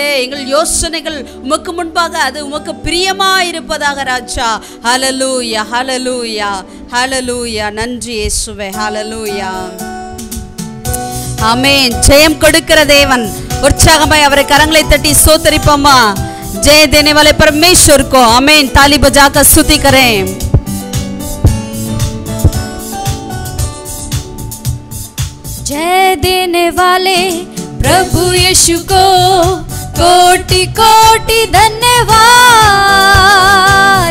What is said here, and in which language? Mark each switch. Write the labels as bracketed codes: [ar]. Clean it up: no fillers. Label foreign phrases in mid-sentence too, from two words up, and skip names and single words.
[ta] எங்கள் யோசனைகள் உமக்கு முன்பாக அது உமக்கு பிரியமாக இருப்பதாக ராஜா। ஹல்லேலூயா ஹல்லேலூயா ஹல்லேலூயா நன்றி இயேசுவே ஹல்லேலூயா ஆமென்। ஜெயம் கொடுக்கிற தேவன் उत्साहमय அவரை கரங்களை தட்டி ஸ்தோத்திரிப்போமா। [hi] जय देने वाले परमेश्वर को आमीन। ताली बजाकर स्तुति करें। जय देने वाले प्रभु यीशु को कोटि कोटि धन्यवाद।